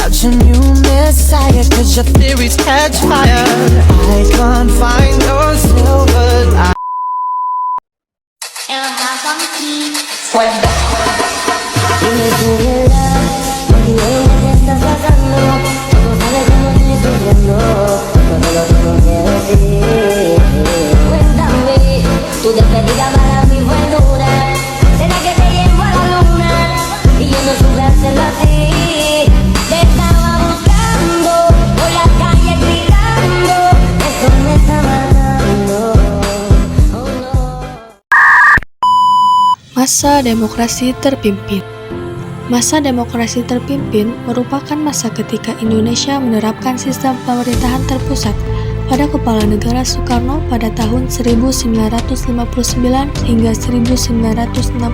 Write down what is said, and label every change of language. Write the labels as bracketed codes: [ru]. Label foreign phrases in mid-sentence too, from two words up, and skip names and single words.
[en] a new messiah, cause your theories catch fire. I can't find your silver lining. [es] Dime tu verdad, porque hoy me estás pasando. No sabes cómo estoy sufriendo, todo lo que no quiero decir. Cuéntame, tu despedida para mí fue dura. ¿Será que te llevo a la luna? Y yo no supe hacerlo así. Te estaba buscando, por la calle gritando. Eso me está matando. Oh no. [id] Masa demokrasi terpimpin. Masa demokrasi terpimpin merupakan masa ketika Indonesia menerapkan sistem pemerintahan terpusat pada Kepala Negara Soekarno pada tahun 1959 hingga 1966.